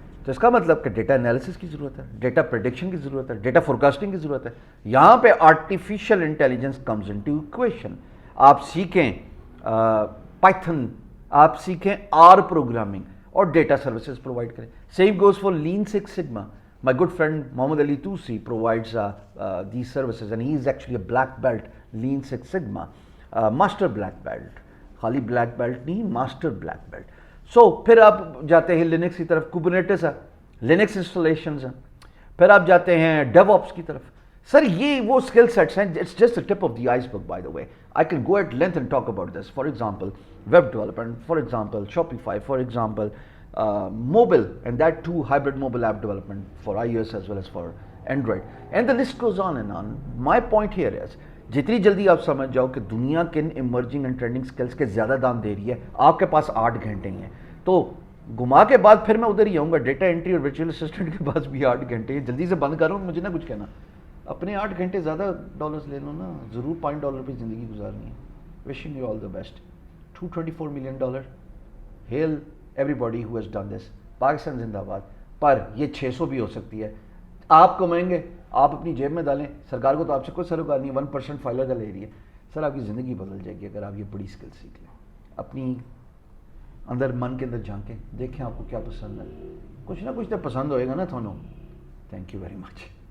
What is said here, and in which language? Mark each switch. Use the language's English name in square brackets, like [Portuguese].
[Urdu] تو اس کا مطلب کہ ڈیٹا انالیسس کی ضرورت ہے, ڈیٹا پریڈکشن کی ضرورت ہے, ڈیٹا فورکاسٹنگ کی ضرورت ہے. یہاں پہ [English] Artificial intelligence comes into equation. [Urdu] آپ سیکھیں پائتھن, آپ سیکھیں آر پروگرامنگ اور ڈیٹا سروسز پرووائڈ کریں. [English] Same goes for Lean Six Sigma. My good friend Mohammed Ali Tusi provides these services and he is actually a black belt Lean Six Sigma, master black belt. [Urdu] خالی black belt نہیں, master black belt. So پھر آپ جاتے ہیں Linux کی طرف, Kubernetes ہے, Linux installations ہیں. پھر آپ جاتے ہیں ڈیو آپس کی طرف. سر یہ وہ اسکل سیٹس ہیں, [English] It's just the tip of the iceberg by the way. I can go at length and talk about this. For example, web development, for example, Shopify, for example, mobile, and that too hybrid mobile app development for iOS as well as for Android, and the list goes on and on. My point here is [Urdu] جتنی جلدی آپ سمجھ جاؤ کہ دنیا کن emerging and trending skills کے زیادہ دام دے رہی ہے, آپ کے پاس 8 گھنٹے ہی ہیں, تو گھما کے بعد پھر میں ادھر ہی آؤں گا. ڈیٹا انٹری اور ورچوئل اسسٹنٹ کے پاس بھی 8 گھنٹے ہیں. جلدی سے بند کر رہا ہوں, مجھے نہ کچھ کہنا. اپنے 8 گھنٹے زیادہ ڈالرز لے لو نا, ضرور $5 پہ زندگی گزارنی ہے. [English] wishing you all the best. $224 million. Hail everybody who has done this. [Urdu] Pakistan زندہ باد. پر یہ 600 بھی ہو سکتی ہے. آپ کمائیں گے, آپ اپنی جیب میں ڈالیں, سرکار کو تو آپ سے کوئی سروکار نہیں ہے, 1% فائلر کا لے رہی ہے. سر آپ کی زندگی بدل جائے گی اگر آپ یہ بڑی اسکل سیکھ لیں. اپنی اندر من کے اندر جھانکیں, دیکھیں آپ کو کیا پسند ہے. کچھ نہ کچھ تو پسند ہوئے گا نا تھانوں. [English] Thank you very much.